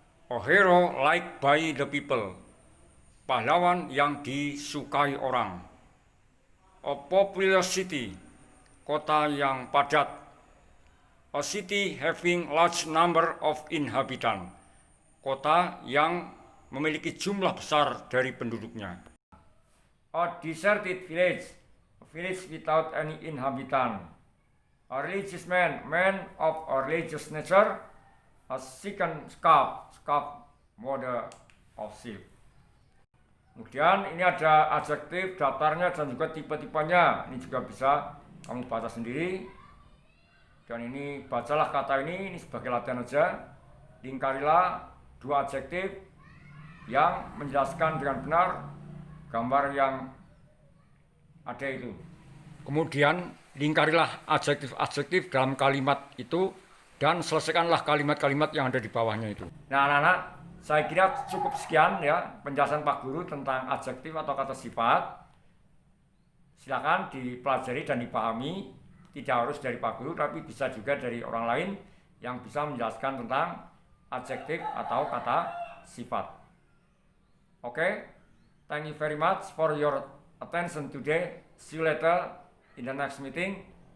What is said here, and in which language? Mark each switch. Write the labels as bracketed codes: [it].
[en] A hero liked by the people, [id] pahlawan yang disukai orang. [en] A popular city, [id] kota yang padat. [en] A city having large number of inhabitants, [id] kota yang memiliki jumlah besar dari penduduknya. [en] A deserted village, a village without any inhabitant. A religious man, man of a religious nature. A second scarf, scarf model of silk. [id] Kemudian ini ada adjektif, daftarnya dan juga tipe-tipenya. Ini juga bisa kamu baca sendiri. Dan ini bacalah kata ini sebagai latihan aja. Lingkarilah dua adjektif yang menjelaskan dengan benar gambar yang ada itu. Kemudian lingkarilah adjektif-adjektif dalam kalimat itu dan selesaikanlah kalimat-kalimat yang ada di bawahnya itu. Nah, anak-anak, saya kira cukup sekian ya penjelasan Pak Guru tentang adjektif atau kata sifat. Silakan dipelajari dan dipahami, tidak harus dari Pak Guru tapi bisa juga dari orang lain yang bisa menjelaskan tentang adjektif atau kata sifat. [en] Oke, thank you very much for your attention today. See you later in the next meeting.